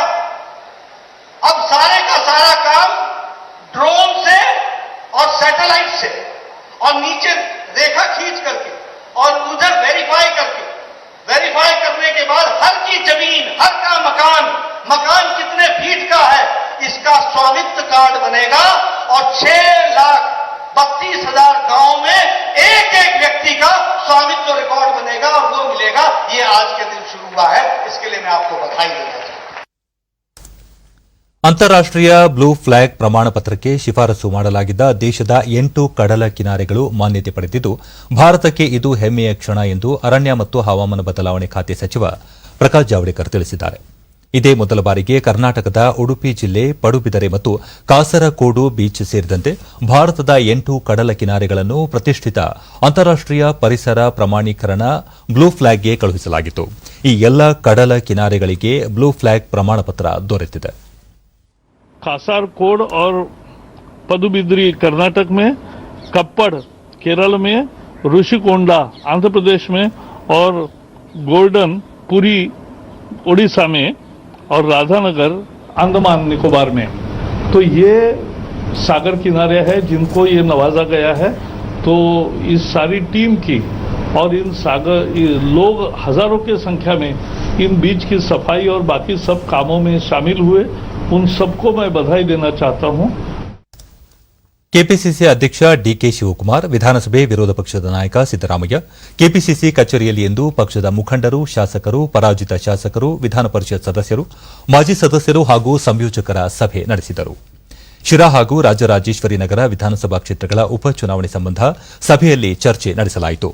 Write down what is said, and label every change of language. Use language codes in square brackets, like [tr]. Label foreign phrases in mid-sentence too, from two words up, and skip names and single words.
[hi] अब सारे का सारा काम ड्रोन से और सैटेलाइट से और नीचे रेखा खींच करके और उधर वेरीफाई करने के बाद हर की जमीन, हर का मकान कितने फीट का है, इसका स्वामित्व कार्ड बनेगा और 6,32,000 गांव में एक व्यक्ति का स्वामित्व रिकॉर्ड बनेगा और वो मिलेगा. ये आज के दिन शुरू हुआ है, इसके लिए मैं आपको बधाई देना चाहता हूं. [kn] ಅಂತಾರಾಷ್ಟೀಯ ಬ್ಲೂ ಫ್ಲಾಗ್ ಪ್ರಮಾಣ ಪತ್ರಕ್ಕೆ ಶಿಫಾರಸು ಮಾಡಲಾಗಿದ್ದ ದೇಶದ 8 ಕಡಲ ಕಿನಾರೆಗಳು ಮಾನ್ಯತೆ ಪಡೆದಿದ್ದು ಭಾರತಕ್ಕೆ ಇದು ಹೆಮ್ಮೆಯ ಕ್ಷಣ ಎಂದು ಅರಣ್ಯ ಮತ್ತು ಹವಾಮಾನ ಬದಲಾವಣೆ ಖಾತೆ ಸಚಿವ ಪ್ರಕಾಶ್ ಜಾವಡೇಕರ್ ತಿಳಿಸಿದ್ದಾರೆ. ಇದೇ ಮೊದಲ ಬಾರಿಗೆ ಕರ್ನಾಟಕದ ಉಡುಪಿ ಜಿಲ್ಲೆ ಪಡುಬಿದರೆ ಮತ್ತು ಕಾಸರಕೋಡು ಬೀಚ್ ಸೇರಿದಂತೆ ಭಾರತದ 8 ಕಡಲ ಕಿನಾರೆಗಳನ್ನು ಪ್ರತಿಷ್ಠಿತ ಅಂತಾರಾಷ್ಟೀಯ ಪರಿಸರ ಪ್ರಮಾಣೀಕರಣ ಬ್ಲೂ ಫ್ಲಾಗ್ಗೆ ಕಳುಹಿಸಲಾಗಿತ್ತು. ಈ ಎಲ್ಲ ಕಡಲ ಕಿನಾರೆಗಳಿಗೆ ಬ್ಲೂ ಫ್ಲಾಗ್ ಪ್ರಮಾಣ ಪತ್ರ ದೊರೆತಿದೆ. [hi] कासरकोड और पदुबिद्री कर्नाटक में, कप्पड़ केरल में, ऋषिकोंडा आंध्र प्रदेश में और गोल्डन पुरी उड़ीसा में और राधानगर अंडमान निकोबार में. तो ये सागर किनारे हैं जिनको ये नवाजा गया है. तो इस सारी टीम की और इन सागर लोग हजारों की संख्या में इन बीच की सफाई और बाकी सब कामों में शामिल हुए. उन सबको मैं बधाई देना चाहता हूं. [kn] ಕೆಪಿಸಿಸಿ ಅಧ್ಯಕ್ಷ ಡಿಕೆ ಶಿವಕುಮಾರ್, ವಿಧಾನಸಭೆ ವಿರೋಧ ಪಕ್ಷದ ನಾಯಕ ಸಿದ್ದರಾಮಯ್ಯ ಕೆಪಿಸಿಸಿ ಕಚೇರಿಯಲ್ಲಿ ಇಂದು ಪಕ್ಷದ ಮುಖಂಡರು, ಶಾಸಕರು, ಪರಾಜಿತ ಶಾಸಕರು, ವಿಧಾನ ಪರಿಷತ್ ಸದಸ್ಯರು, ಮಾಜಿ ಸದಸ್ಯರು ಹಾಗೂ ಸಂಯೋಜಕರ ಸಭೆ ನಡೆಸಿದರು. ಶಿರಾ ಹಾಗೂ ರಾಜರಾಜೇಶ್ವರಿ ನಗರ ವಿಧಾನಸಭಾ ಕ್ಷೇತ್ರಗಳ ಉಪಚುನಾವಣೆ ಸಂಬಂಧ ಸಭೆಯಲ್ಲಿ ಚರ್ಚೆ ನಡೆಸಲಾಯಿತು.